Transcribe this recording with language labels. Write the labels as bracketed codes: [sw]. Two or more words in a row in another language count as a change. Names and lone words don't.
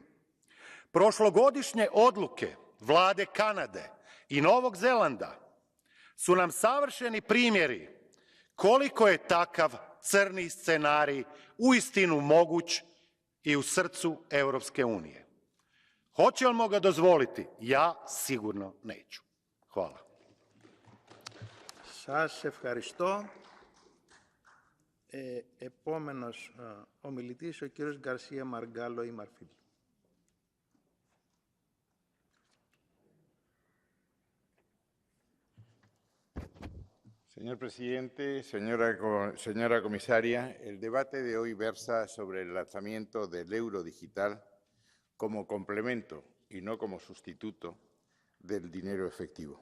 [hr] Prošlogodišnje odluke vlade Kanade i Novog Zelanda su nam savršeni primjeri koliko je takav crni scenarij uistinu moguć i u srcu Europske unije. Hoćemo ga dozvoliti? Ja sigurno neću. Hvala. [el] Σας ευχαριστώ. Επόμενος ομιλητής, ο κύριος Γκαρσία Μαργκάλο ή Μαρφίλ. [es] Señor presidente, señora comisaria, el debate de hoy versa sobre el lanzamiento del euro digital como complemento y no como sustituto del dinero efectivo.